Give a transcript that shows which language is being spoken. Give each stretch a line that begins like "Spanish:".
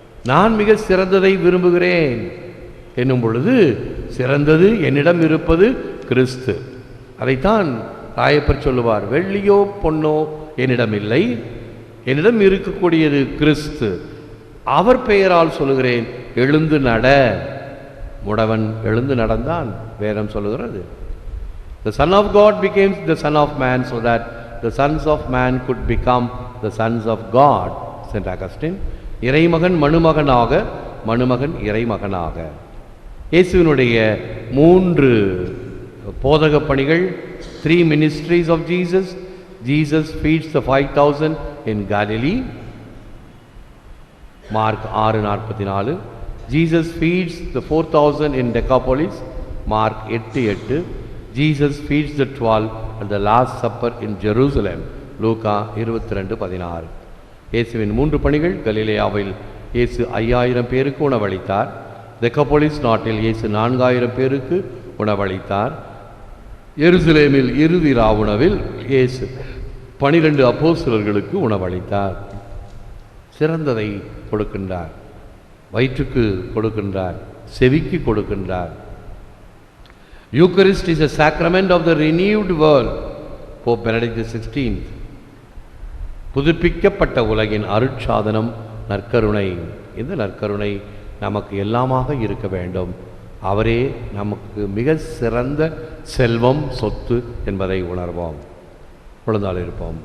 Tamil: நான் மிக சிறந்ததை விரும்புகிறேன் என்னும் பொழுது சிறந்தது என்னிடம் இருப்பது கிறிஸ்து. அதைத்தான் ராயப்பர் சொல்லுவார், வெள்ளியோ பொன்னோ என்னிடம் இல்லை, என்னிடம் இருக்கக்கூடியது கிறிஸ்து. அவர் பெயரால் சொல்லுகிறேன், எழுந்து நட. முடவன் எழுந்து நடந்தான், வேதம் சொல்லுகிறது.
English: The Son of God became the Son of Man so that the sons of man could become the sons of God. Saint Augustine.
Tamil: இறைமகன் மணுமகனாக, மணுமகன் இறைமகனாக. இயேசுவினுடைய 3 போதக பணிகள்,
English: 3 ministries of Jesus. Jesus feeds the 5,000 in Galilee, Mark 6:44. Jesus feeds the 4,000 in Decapolis, Mark 8:8. Jesus feeds the 12 at the Last Supper in Jerusalem, லூக்கா 22:16.
Tamil: இயேசுவின் 3 பணிகள். கலிலேயாவில் இயேசு 5000 பேருக்கு உணவளித்தார். தெக்கபோலிஸ் நாட்டில் இயேசு 4000 பேருக்கு உணவளித்தார். எருசலேமில் இறுதி ராவுணவில் இயேசு 12 அப்போஸ்தலர்களுக்கு உணவளித்தார். சிறந்ததை கொடுக்கின்றார், வயிற்றுக்கு கொடுக்கின்றார், செவிக்கு கொடுக்கின்றார்.
English: Eucharist is a sacrament of the renewed world. Pope Benedict XVI.
Tamil: புதுப்பிக்கப்பட்ட உலகின் அருட்சாதனம் நற்கருணை. இந்த நற்கருணை நமக்கு எல்லாமாக இருக்க வேண்டும். அவரே நமக்கு மிக சிறந்த செல்வம், சொத்து என்பதை உணர்வோம். பொழுதால் இருப்போம்.